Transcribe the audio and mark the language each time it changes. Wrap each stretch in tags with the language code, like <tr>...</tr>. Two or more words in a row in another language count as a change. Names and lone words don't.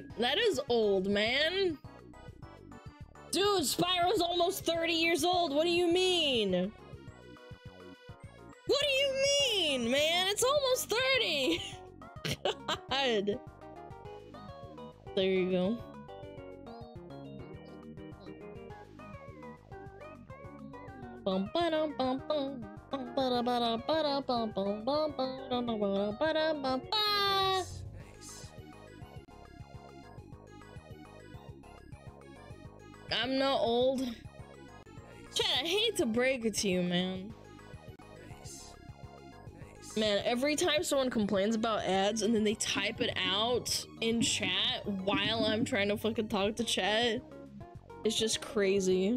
<en>That is old, man. Dude, Spyro's almost 30 years old. What do you mean? What do you mean, man? It's almost 30. God. There you go. Bum ba dum bum bum. Bum ba da ba da ba da bum bum bum bum bum ba da bum ba. I'm not old. Chad, I hate to break it to you, man. Man, every time someone complains about ads and then they type it out in chat while I'm trying to fucking talk to chat, it's just crazy.</en>